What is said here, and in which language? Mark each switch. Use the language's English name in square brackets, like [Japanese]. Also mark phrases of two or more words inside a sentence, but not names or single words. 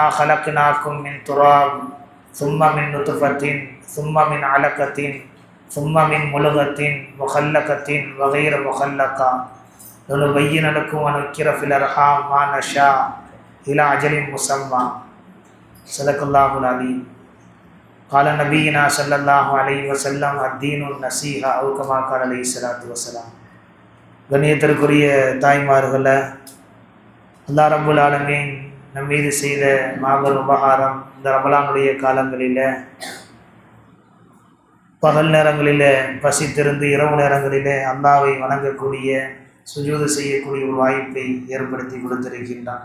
[Arabic] خلقناكم من تراب ثم من نطفة ثم من علقة ثم من ملغة مخلقة وغير مخلقة لنبين لكم ونذكر في الأرحام ما نشاء إلى أجل مسمى صدق الله العظيم قال نبينا صلى الله عليه وسلم الدين النصيحة أو كما قال عليه الصلاة والسلام. [Tamil] கண்ணியத்திற்குரிய தாய்மார்களை [Arabic] الله رب العالمين [Tamil] நம் மீது செய்த மாபெரும் உபகாரம். இந்த ரமலானுடைய காலங்களில் பகல் நேரங்களில் பசித்திருந்து இரவு நேரங்களில் அல்லாஹ்வை வணங்கக்கூடிய சுஜூது செய்யக்கூடிய ஒரு வாய்ப்பை ஏற்படுத்தி கொடுத்திருக்கின்றான்.